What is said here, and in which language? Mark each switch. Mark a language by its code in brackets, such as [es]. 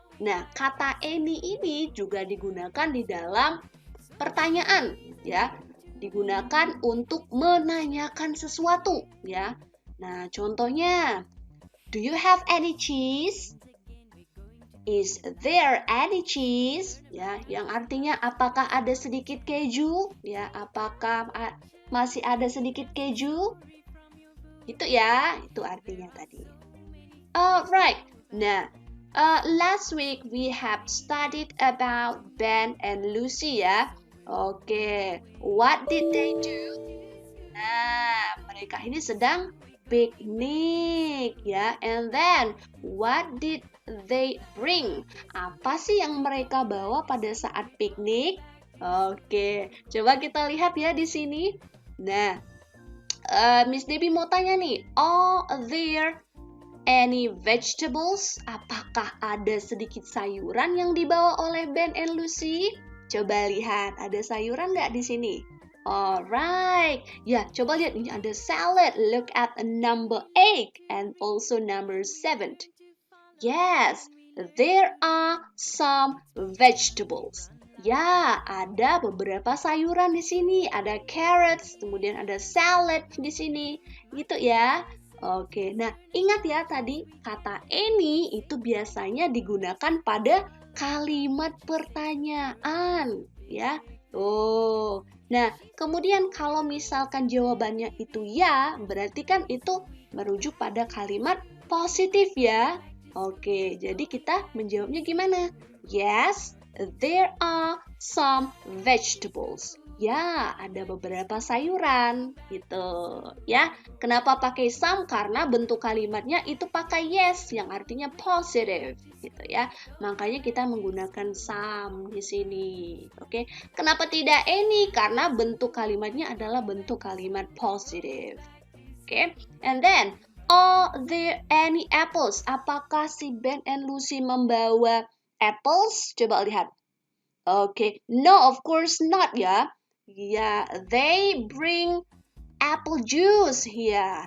[id] Nah, kata any ini juga digunakan di dalam pertanyaan, ya. Digunakan untuk menanyakan sesuatu, ya. Nah, contohnya, [en] do you have any cheese? Is there any cheese? [id] Ya, yang artinya apakah ada sedikit keju? Ya, apakah masih ada sedikit keju? Itu ya, itu artinya tadi. Alright. [en] Nah, last week we have studied about Ben and Lucy ya. Oke, what did they do? [id] Nah, mereka ini sedang piknik ya. [en] And then, what did they bring? [id] Apa sih yang mereka bawa pada saat piknik? Oke, coba kita lihat ya di sini. Nah, Miss Debbie mau tanya nih, [en] are there any vegetables? [id] Apakah ada sedikit sayuran yang dibawa oleh Ben and Lucy? Coba lihat, ada sayuran nggak di sini? Alright, ya coba lihat ini ada salad. [en] Look at number 8 and also number 7. Yes, there are some vegetables. [id] Ya, ada beberapa sayuran di sini. Ada carrots, kemudian ada salad di sini. Gitu ya. Oke, nah ingat ya tadi kata any itu biasanya digunakan pada kalimat pertanyaan, ya. Oh, nah kemudian kalau misalkan jawabannya itu ya, berarti kan itu merujuk pada kalimat positif ya. Oke, jadi kita menjawabnya gimana? [en] Yes, there are some vegetables. [id] Ya, ada beberapa sayuran gitu. Ya, kenapa pakai some? Karena bentuk kalimatnya itu pakai yes yang artinya positive gitu ya. Makanya kita menggunakan some di sini. Oke. Kenapa tidak any? Karena bentuk kalimatnya adalah bentuk kalimat positive. Oke. [en] And then are there any apples? [id] Apakah si Ben and Lucy membawa apples? Coba lihat. [en] Okay, no, of course not ya. Ya, they bring apple juice ya.